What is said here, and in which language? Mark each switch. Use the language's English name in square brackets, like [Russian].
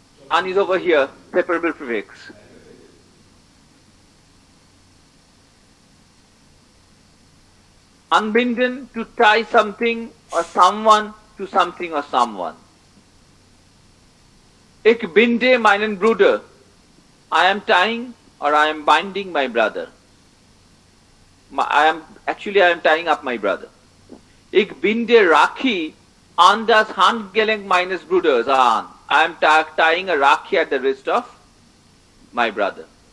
[English] An is over here, separable prefix. Anbinden, to tie something or someone to something or someone. [German] Ich binde meinen Bruder. [English] I am tying or I am binding my brother. I am tying up my brother. [German] Ich binde Rakhi an das Handgelenk meines Bruders an. [English] I am tying a Rakhi at the wrist of my brother.